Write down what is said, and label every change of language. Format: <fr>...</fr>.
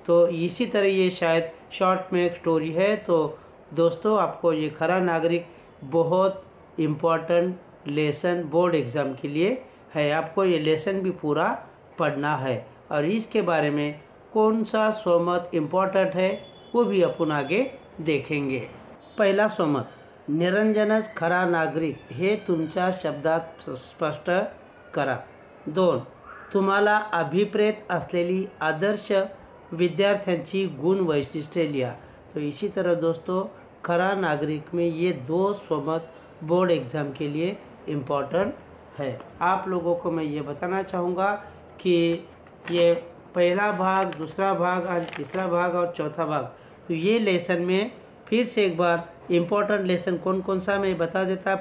<hi>तो इसी तरह ये शायद शॉर्ट में एक स्टोरी है। तो दोस्तों आपको ये खरा नागरिक बहुत इम्पोर्टेंट लेसन बोर्ड एग्ज़ाम के लिए है। आपको ये लेसन भी पूरा पढ़ना है, और इसके बारे में कौन सा सोमत इम्पोर्टेंट है वो भी अपन आगे देखेंगे।</hi> <mr>पहिला सोमत, निरंजनच खरा नागरिक हे तुमच्या शब्दात स्पष्ट करा। 2. तुम्हाला अभिप्रेत असलेली आदर्श विद्यार्थ्यांची गुण वैशिष्ट्ये लिहा।</mr> <hi>तो इसी तरह दोस्तों खरा नागरिक में ये 2 सोमत बोर्ड एग्ज़ाम के लिए इम्पोर्टेंट है। आप लोगों को मैं ये बताना चाहूँगा कि ये पहला भाग, दूसरा भाग और तीसरा भाग और चौथा भाग, तो ये लेसन में फिर से एक बार इम्पोर्टेंट लेसन कौन कौन सा मैं बता देता।</hi>